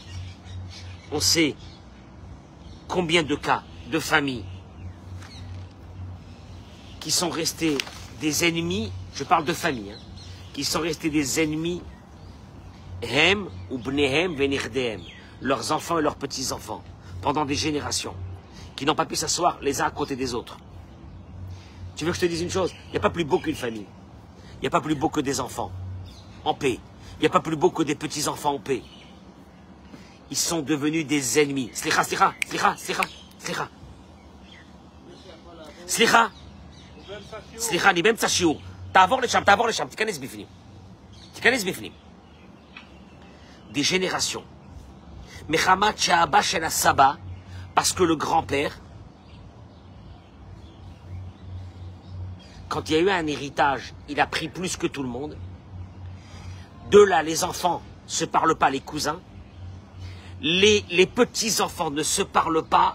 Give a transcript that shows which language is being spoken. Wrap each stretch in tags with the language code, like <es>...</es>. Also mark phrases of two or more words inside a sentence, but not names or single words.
<fr>On sait combien de cas, de familles, qui sont restés des ennemis, je parle de famille, hein, qui sont restés des ennemis,</fr> <he>הם ובניהם ונכדיהם,</he> <fr>leurs enfants et leurs petits-enfants, pendant des générations, qui n'ont pas pu s'asseoir les uns à côté des autres. Tu veux que je te dise une chose? Il n'y a pas plus beau qu'une famille. Il n'y a pas plus beau que des enfants en paix. Il n'y a pas plus beau que des petits-enfants en paix. Ils sont devenus des ennemis.</fr> <he>סליחה, סליחה, סליחה, סליחה, סליחה. סליחה. סליחה, ני באמצע שיעור. תעבור לשם, תיכנס בפנים. תיכנס בפנים.</he> <fr>Des générations.</fr> <he>מחמת שהאבא של הסבא,</he> <fr>parce que le grand-père, quand il y a eu un héritage, il a pris plus que tout le monde. De là, les enfants ne se parlent pas, les cousins. Les petits-enfants ne se parlent pas.</fr>